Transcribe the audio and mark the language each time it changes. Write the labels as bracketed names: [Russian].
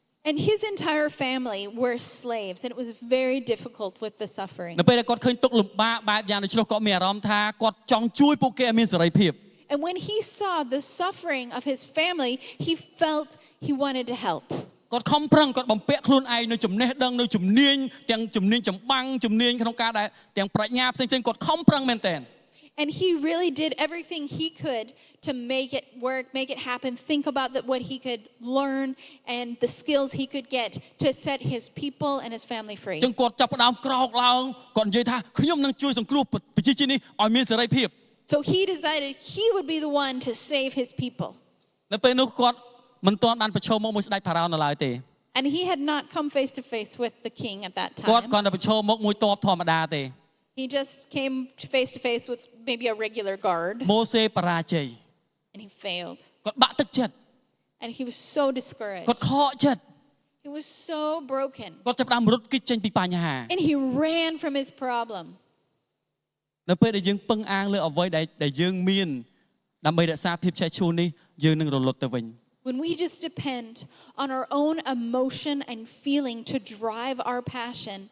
[English] And his entire family were slaves, and it was very difficult with the suffering. [Khmer] នៅពេលដែលគាត់ឃើញទុក្ខលំបាកបែបយ៉ាងដូចនោះគាត់មានអារម្មណ៍ថាគាត់ចង់ជួយពួកគេឲ្យមានសេរីភាព [English] And when he saw the suffering of his family, he felt he wanted to help. [Khmer] គាត់ខំប្រឹងគាត់បំពាក់ខ្លួនឯងនៅចំណេះដឹងនៅជំនាញទាំងជំនាញចម្បាំងជំនាញក្នុងការដែលទាំងប្រាជ្ញាផ្សេងៗគាត់ខំប្រឹងមែនទែន [English] And he really did everything he could to make it work, make it happen, think about what he could learn and the skills he could get to set his people and his family free. [Khmer] ចឹងគាត់ចាប់ផ្ដើមក្រោកឡើងគាត់និយាយថាខ្ញុំនឹងជួយសង្គ្រោះប្រជាជាតិនេះឲ្យមានសេរីភាព [English] So he decided he would be the one to save his people. [Khmer] នៅពេលនោះគាត់មិនទាន់បានប្រឈមមុខមួយស្ដេចផារ៉ោនៅឡើយទេ [English] And he had not come face to face with the king at that [Khmer] គាត់ [English] time. [Khmer] គ្រាន់តែប្រឈមមុខមួយតបធម្មតាទេ [English] He just came face to face with maybe a regular guard, [Khmer] ម៉ូសេបរាជ័យ [English] and he failed. [Khmer] គាត់បាក់ទឹកចិត្ត [English] And he was so discouraged. [Khmer] គាត់ខកចិត្ត [English] He was so broken. [Khmer] គាត់ចាប់ផ្ដើមរត់គេចចេញពីបញ្ហា [English] And he ran from his problem. [Khmer] នៅពេលដែលយើងពឹងអាងលើអ្វីដែលយើងមានដើម្បីរក្សាភាពឆេះឈួលនេះយើងនឹងរលត់ទៅវិញ [English] When we just depend on our own emotion and feeling to drive our passion.